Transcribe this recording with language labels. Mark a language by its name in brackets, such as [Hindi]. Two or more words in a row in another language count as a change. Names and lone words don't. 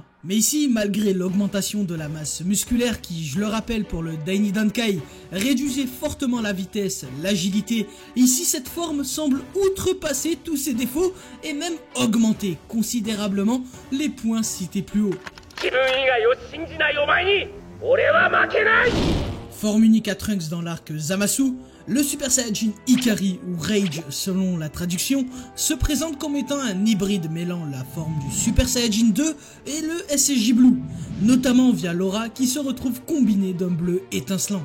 [French] Mais ici, malgré l'augmentation de la masse musculaire qui, je le rappelle pour le Daini Dankai, réduisait fortement la vitesse, l'agilité, ici cette forme semble outrepasser tous ses défauts et même augmenter considérablement les points cités plus haut. [Japanese] 自分以外を信じないお前に俺は負けない。 [French] Forme unique à Trunks dans l'arc Zamasu, le Super Saiyajin Ikari ou Rage selon la traduction se présente comme étant un hybride mêlant la forme du Super Saiyajin 2 et le SSJ Blue, notamment via l'aura qui se retrouve combinée d'un bleu étincelant.